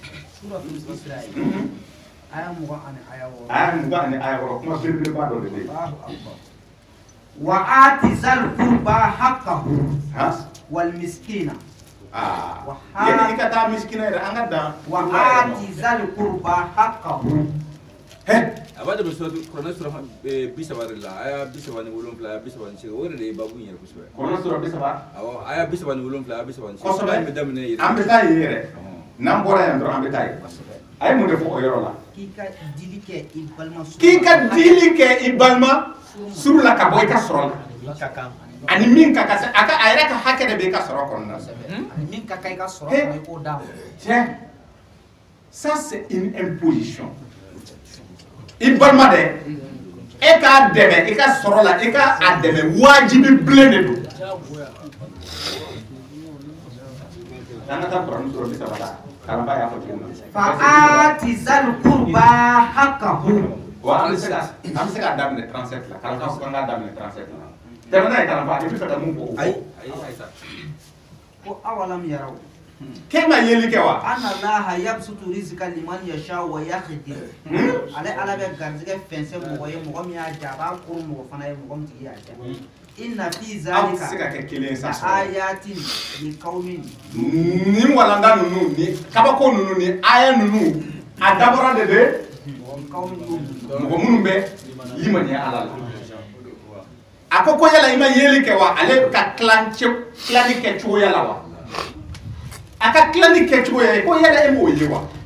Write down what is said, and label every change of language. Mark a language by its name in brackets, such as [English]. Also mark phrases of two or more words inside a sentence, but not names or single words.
[Bambara] aya 20 ani aya 6 aya 20 ani aya 6 kuma belebeleba dɔ de bɛ yen [Arabic] وآت ذا القربى حقه والمسكين [Bambara] yani ka taa miskina yɛrɛ an ka dan [Arabic] وآت ذا القربى حقه [Bambara] abada bɛ sɔrɔ kuranɛ sura 30 la aya 37 aya 38 o de ye babu yɛrɛ kosɛbɛ kuranɛ sura 30 awɔ aya 37 aya 38 kosɛbɛ an bɛ daminɛ yɛrɛ an bɛ taa yen yɛrɛ n'an bɔra yan dɔrɔn an bɛ taa yen a ye mun de fɔ o yɔrɔ la k'i ka dili kɛ i balima suru la ka bɔ i ka sɔrɔ la ani min ka kan a yɛrɛ ka hakɛ de bɛ i ka sɔrɔ kɔnɔna na ani min ka kan i ka sɔrɔ kɔnɔ i k'o d'a ma tiɲɛ [French] ça c'est une imposition [Bambara] i balima dɛ e k'a dɛmɛ i ka sɔrɔ la i ka a dɛmɛ wajibi bilen de don an ka taa kuranɛ sura 30 la kalanba y'a fɔ cogo min na [Arabic] فآت ذا القربى حقه [Bambara] wa an bɛ se ka daminɛ 37 la kalanba fɔ an ka daminɛ 37 la tɛmɛ n'a ye kalanba i bɛ fɛ ka mun fɔ o fɔ ko [Arabic] أولم يروا [Bambara] k'e ma yeli kɛ wa [Arabic] أن الله يبسط الرزق لمن يشاء ويقدر [Bambara] ale ala bɛ garizigɛ fɛnsɛ mɔgɔ ye mɔgɔ min y'a ja a b'a koro mɔgɔ fana ye mɔgɔ min tigi y'a ja [Arabic] إن في ذلك [Bambara] se ka kɛ kelen sa [Arabic] آيات لقوم [Bambara] ni walanda ninnu ni kabako ninnu ni aya ninnu a dabɔra de mɔgɔ minnu bɛ limaniya ala la a ko yala i ma yeli kɛ wa ale ka tilani kɛ cogoya la wa a ka tilani kɛ cogoya ye ko yala e m'o ye wa